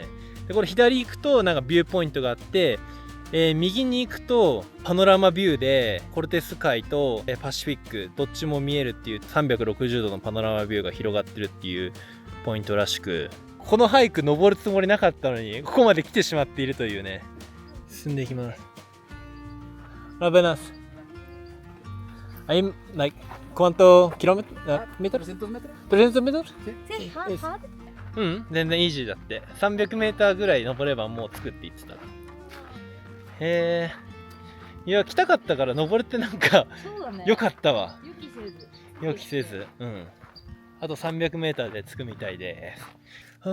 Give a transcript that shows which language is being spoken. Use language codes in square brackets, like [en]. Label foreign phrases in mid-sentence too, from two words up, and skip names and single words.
[ja] でこれ左行くとなんかビューポイントがあって、右に行くとパノラマビューでコルテス海とパシフィックどっちも見えるっていう360度のパノラマビューが広がってるっていうポイントらしく、このハイク登るつもりなかったのにここまで来てしまっているというね。進んでいきます。Buenas. [en] I'm like [es] ¿cuánto kilómetros? ¿Metros? ¿300 metros? [ja] 全然イージーだって。300メーターぐらい登ればもう着くって言ってた。へえ。いや来たかったから登れてなんか良かったわ。予期せず。あと300メーターで着くみたいです。